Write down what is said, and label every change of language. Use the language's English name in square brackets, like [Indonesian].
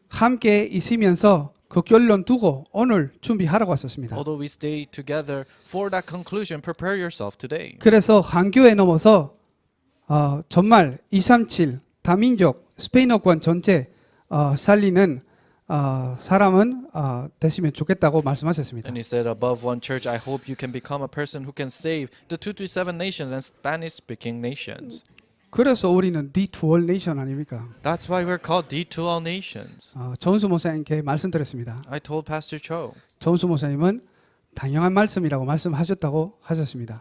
[Korean] 함께 있으면서 그 결론 두고 오늘 준비하라고 했었습니다. [English] Although we stay together for that conclusion, prepare yourself today. [Korean] 그래서 한 교회 넘어서 정말 237 다민족 스페인어권 전체 살리는 사람은 되시면 좋겠다고 말씀하셨습니다. [English] And he said, above one church, I hope you can become a person who can save the 237 nations and Spanish-speaking nations. [Korean] 그래서 우리는 The Dual Nation 아닙니까? [English] That's why we're called the two all nations. [Korean] 정수 목사님께 말씀드렸습니다. [English] I told Pastor Cho, [Korean] 정수 목사님은 당연한 말씀이라고 말씀하셨다고 하셨습니다.